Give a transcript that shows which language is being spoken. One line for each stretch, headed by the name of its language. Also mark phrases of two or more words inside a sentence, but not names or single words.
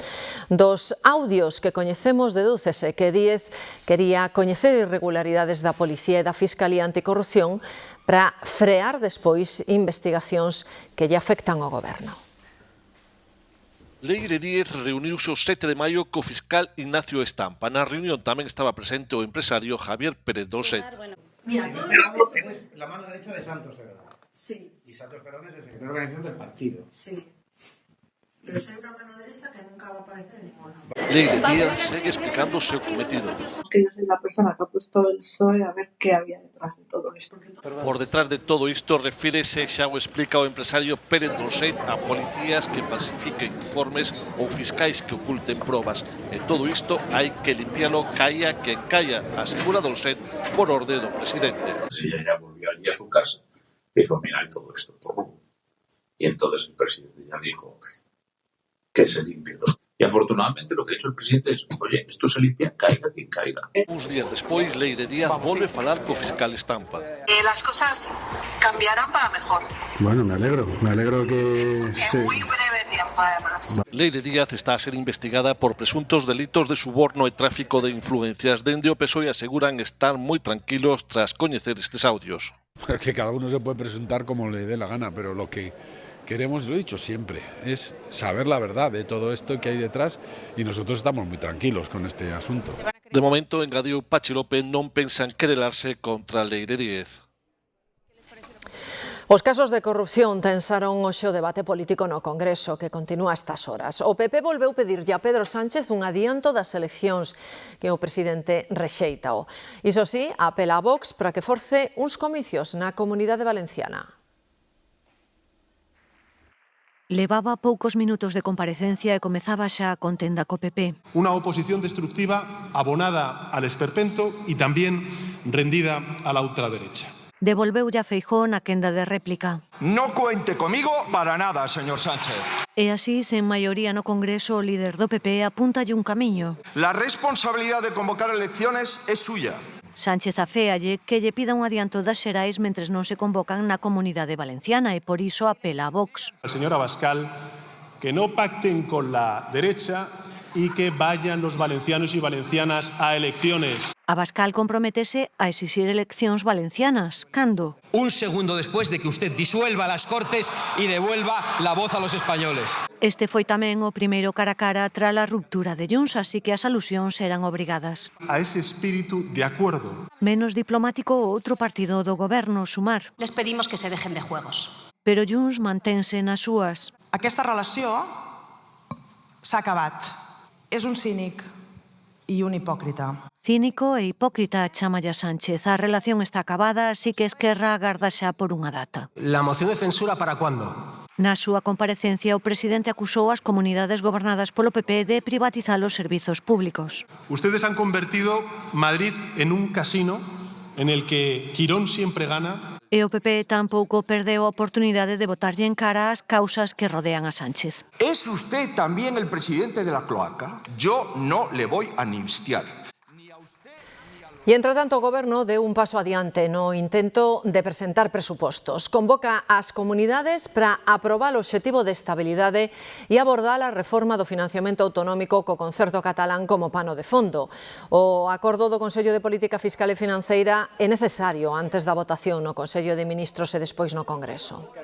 Galician: Dos audios que coñecemos dedúcese que Díez quería coñecer irregularidades da Policía e da Fiscalía Anticorrupción para frear despois investigacións que lle afectan ao goberno. Leire Díez reuniuse o 7 de maio co fiscal Ignacio Estampa. Na reunión tamén estaba presente o empresario Javier Pérez Dolcet.
Spanish: Mira, eres la mano derecha de Santos Cerdán. Sí. Y Santos Cerdán es el secretario de organización del partido. Sí. Pero soy una mano derecha que nunca va a aparecer en ninguna.
Galician: Leire Díez segue explicando o seu cometido.
Spanish: Que yo soy la persona que ha puesto el PSOE a ver qué había detrás de todo esto.
Galician: Por detrás de todo isto refírese, xa o explica o empresario Pérez Dolcet, a policías que falsifiquen informes ou fiscais que oculten probas. E todo isto hai que limpialo, caia quen caia, asegura Dolcet por orde do presidente.
Spanish: Ella ya volvió allí a su casa y dijo, mira, hay todo esto. Y entonces el presidente ya dijo que se limpie todo. Y afortunadamente lo que ha hecho el presidente es, oye, esto se limpia, caiga quien caiga.
Galician: Uns días despois, Leire Díaz volve falar co fiscal Estampa.
Spanish: Las cosas cambiarán para mejor. Bueno, me alegro que... En muy breve tiempo, además.
Galician: Leire Díaz está a ser investigada por presuntos delitos de suborno e tráfico de influencias. Dende o PSOE aseguran estar moi tranquilos tras coñecer estes audios.
Spanish: Es que cada uno se puede presentar como le dé la gana, pero lo que queremos, lo he dicho siempre, es saber la verdad de todo esto que hay detrás y nosotros estamos muy tranquilos con este asunto.
Galician: De momento, engadiu Pachi López, non pensan querelarse contra Leire Díez. Os casos de corrupción tensaron hoxe o debate político no Congreso, que continúa a estas horas. O PP volveu pedirlle a Pedro Sánchez un adianto das eleccións que o presidente rexeitao. Iso sí, apela a Vox para que force uns comicios na Comunidade Valenciana. Levaba poucos minutos de comparecencia e comezaba xa a contenda co PP.
Spanish: Una oposición destructiva abonada al esperpento y también rendida a la ultraderecha.
Galician: Devolveulle a Feijóo na quenda de réplica.
Spanish: No cuente comigo para nada, señor Sánchez.
Galician: E así, sen maioría no Congreso, o líder do PP apúntalle un camiño.
Spanish: La responsabilidad de convocar elecciones es suya.
Galician: Sánchez aféalle que lle pida un adianto das xerais mentres non se convocan na Comunidade Valenciana e por iso apela a Vox.
Spanish: Al señor Abascal que no pacten con la derecha y que vayan los valencianos y valencianas a elecciones.
Galician: Abascal comprométese a exixir eleccións valencianas. Cando?
Spanish: Un segundo después de que usted disuelva las Cortes y devuelva la voz a los españoles.
Galician: Este foi tamén o primeiro cara a cara tras a ruptura de Junts, así que as alusións eran obrigadas.
Spanish: A ese espíritu de acuerdo.
Galician: Menos diplomático o outro partido do goberno, Sumar.
Spanish: Les pedimos que se dejen de juegos.
Galician: Pero Junts mantense nas súas.
Catalan: Aquesta relació s'ha acabat. És un cínic i un hipòcrita.
Galician: Cínico e hipócrita, chámalla Sánchez. A relación está acabada, así que Esquerra agarda xa por unha data.
Spanish: ¿La moción de censura para cuándo?
Galician: Na súa comparecencia, o presidente acusou as comunidades gobernadas polo PP de privatizar os servizos públicos.
Spanish: Ustedes han convertido Madrid en un casino en el que Quirón siempre gana.
Galician: E o PP tampouco perdeu a oportunidade de botarlle en cara as causas que rodean a Sánchez.
Spanish: ¿Es usted también el presidente de la cloaca? Yo no le voy a amnistiar.
Galician: E, entre tanto, o Goberno deu un paso adiante no intento de presentar presupostos. Convoca as comunidades para aprobar o obxectivo de estabilidade e abordar a reforma do financiamento autonómico co concerto catalán como pano de fondo. O acordo do Consello de Política Fiscal e Financeira é necesario antes da votación no Consello de Ministros e despois no Congreso.